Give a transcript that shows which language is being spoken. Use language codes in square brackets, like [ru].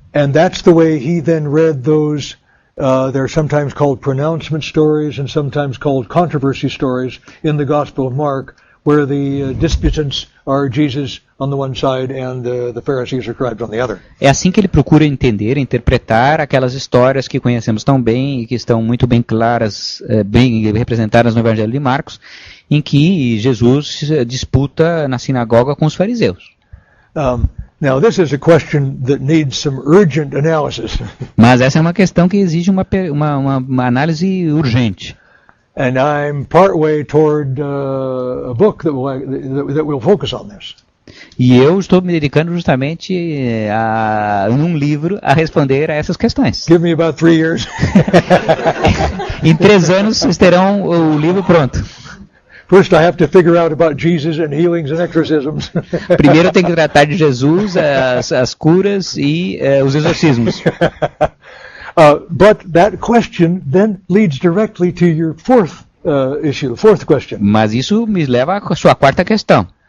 [en] And that's the way he then read those. They're sometimes called pronouncement stories and sometimes called controversy stories in the Gospel of Mark, where the disputants are Jesus on the one side and the Pharisees or scribes on the other. [pt] É assim que ele procura entender, interpretar aquelas histórias que conhecemos tão bem e que estão muito bem claras, bem representadas no Evangelho de Marcos, em que Jesus disputa na sinagoga com os fariseus. [en] Now this is a question that needs some urgent analysis. [pt] Mas essa é uma questão que exige uma análise urgente. [en] And I'm partway toward a book that will focus on this. [pt] E eu estou me dedicando justamente num livro a responder a essas questões. [en] Give me about 3 years. [pt] Em 3 anos vocês terão o livro pronto. [en] First I have to figure out about Jesus and healings and exorcisms. [pt] Primeiro eu tenho que tratar de Jesus, as curas e os exorcismos. [en] But that question then leads directly to your fourth question. [pt] Mas isso me leva à sua quarta questão.